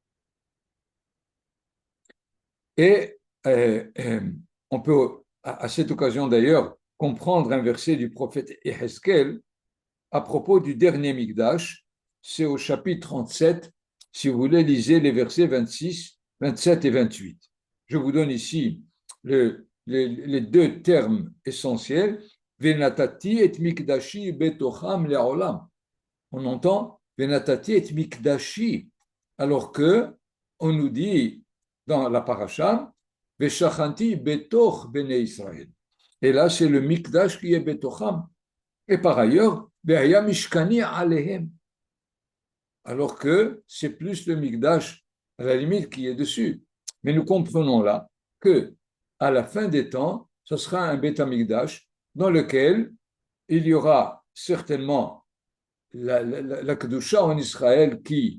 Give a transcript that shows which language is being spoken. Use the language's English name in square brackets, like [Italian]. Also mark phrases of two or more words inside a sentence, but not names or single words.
[French] Et on peut, à cette occasion d'ailleurs, comprendre un verset du prophète Yehezkel à propos du dernier Mikdash. C'est au chapitre 37. Si vous voulez, lisez les versets 26, 27 et 28. Je vous donne ici les deux termes essentiels. [Hebrew] ונתתי את מקדשי בתוכם לעולם. [French] On entend [Hebrew] ונתתי את מקדשי, [French] alors que on nous dit dans la paracha [Hebrew] ושכנתי בתוך בני ישראל. [French] Et là, c'est le mikdash qui est betocham. Et par ailleurs, [Hebrew] והיה משכני עליהם. [French] Alors que c'est plus le mikdash à la limite qui est dessus. Mais nous comprenons là que à la fin des temps, ce sera un Beth Amikdash dans lequel il y aura certainement la Kedusha en Israël qui